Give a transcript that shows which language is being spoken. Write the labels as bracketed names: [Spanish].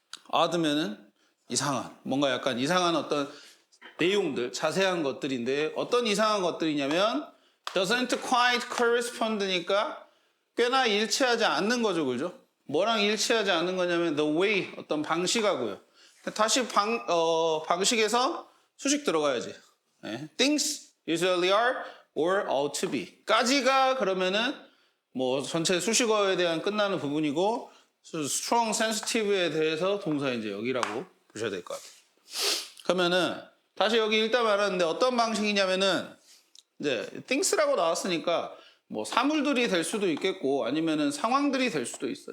[Korean] odd면은 이상한, 뭔가 약간 이상한 어떤 내용들, 자세한 것들인데 어떤 이상한 것들이냐면 [English] doesn't quite correspond [Korean] 니까 꽤나 일치하지 않는 거죠, 그죠? 뭐랑 일치하지 않는 거냐면 the way, 어떤 방식하고요. 다시 방식에서 수식 들어가야지. 네. [English] Things usually are or ought to be. [Korean] 까지가 그러면은 뭐 전체 수식어에 대한 끝나는 부분이고 [English] strong sensitive [Korean] 에 대해서 동사 이제 여기라고 보셔야 될 것 같아요. 그러면은 다시 여기 일단 말하는데 어떤 방식이냐면은 이제 things라고 나왔으니까 뭐 사물들이 될 수도 있겠고 아니면은 상황들이 될 수도 있어.